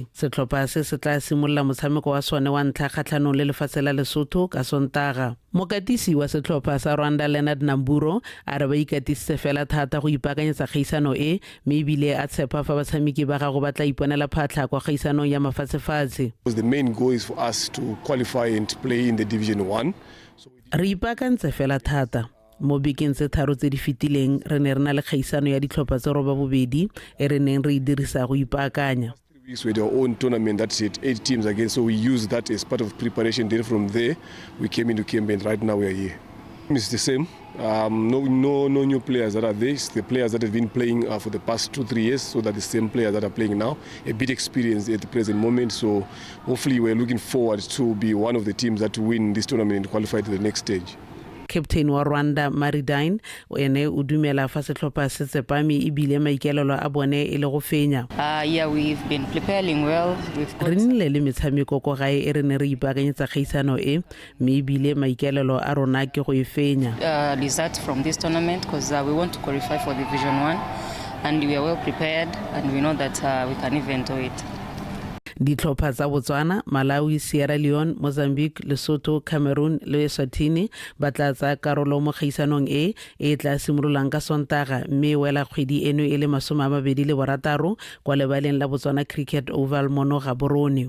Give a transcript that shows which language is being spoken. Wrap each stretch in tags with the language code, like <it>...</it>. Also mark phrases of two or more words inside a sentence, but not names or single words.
<tn>Setlhopha se se tla simolola motshameko wa sone wa ntlha kgatlhanong le lefatshe la Lesotho ka Sontaga. Mokatisi wa setlhopha sa Rwanda Leonard Namburo a re ba ikatisitse fela thata go ipaakanyetsa kgaisano e mme ebile a tshepa fa batshameki ba gago ba tla iponela phatlha kwa kgaisanong ya mafatshe-fatshe.</tn> <en>The main goal is for us to qualify and play in the Division 1.</en> <tn>Re ipaakantse fela thata. Mo bekeng tse tharo tse di fetileng re ne re na le kgaisano ya ditlhopha tse roba bobedi e re neng re e dirisa go ipaakanya.</tn> <en>We had our own tournament that had 8 teams again, so we used that as part of preparation. Then from there, we came into camp and right now we are here. It's the same. No new players that are there. It's the players that have been playing for the past 2-3 years, so that the same players that are playing now. A bit experienced at the present moment, so hopefully we're looking forward to be one of the teams that win this tournament and qualify to the next stage.</en> <tn>Captain wa Rwanda Maridine ene o dumela fa setlhopha se tsepame ebile maikaelelo a bone e le go fenya.</tn> <en>Yeah, we've been preparing well.</en> <tn>Re nnile le metshameko ko gae e re ne re ipaakanyetsa kgaisano e mme ebile maikaelelo a rona ke go e fenya.</tn> <en>Result from this tournament because we want to qualify for Division 1 and we are well prepared and we know that we can even do it.</en> <tn>Ditlhopha tsa Botswana, Malawi, Sierra Leone, Mozambique, Lesotho, Cameroon le Eswatini ba tla tsaya karolo mo kgaisanong e tla simololang ka Sontaga mme wela kgwedi eno e le 26 kwa lebaleng la Botswana Cricket Oval mono Gaborone.</tn>